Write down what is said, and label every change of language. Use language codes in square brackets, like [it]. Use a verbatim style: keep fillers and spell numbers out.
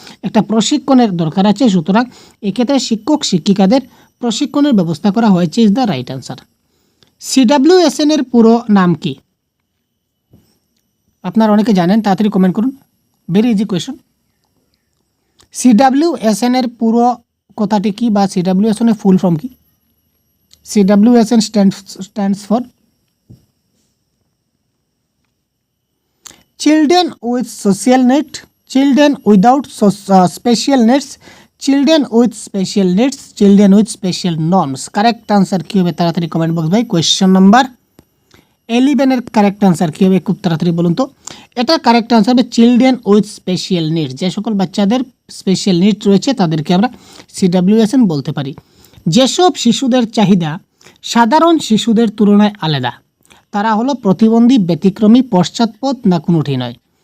[bn] একটা প্রশিক্ষণের দরকার আছে। সুতরাং এক্ষেত্রে শিক্ষক শিক্ষিকাদের প্রশিক্ষণের ব্যবস্থা করা হয়েছে [en] Is the right answer. [bn] CWSN এর পুরো নাম কি আপনারা অনেকে জানেন, তাড়াতাড়ি কমেন্ট করুন, [en] Very easy question. [bn] সিডাব্লিউএসএন এর পুরো কথাটি কি বা সিডাব্লিউএসএন এর ফুল ফর্ম কি? [en] C W S N stands, stands for Children with Social Need, Children without so, uh, Special Needs, Children with Special Needs, Children with Special Norms. Correct answer [bn] কি হবে তাড়াতাড়ি কমেন্ট বক্স ভাই। Question number eleven এর correct answer কী হবে খুব তাড়াতাড়ি বলুন তো। এটা কারেক্ট আনসার হবে চিলড্রেন উইথ স্পেশাল নিডস, যে সকল বাচ্চাদের স্পেশাল নিডস রয়েছে তাদেরকে আমরা সিডাব্লিউএসএন বলতে পারি। যেসব শিশুদের চাহিদা সাধারণ শিশুদের তুলনায় আলাদা তারা হলো প্রতিবন্ধী, ব্যতিক্রমী, পশ্চাৎপদ, না কোনোটি নয়?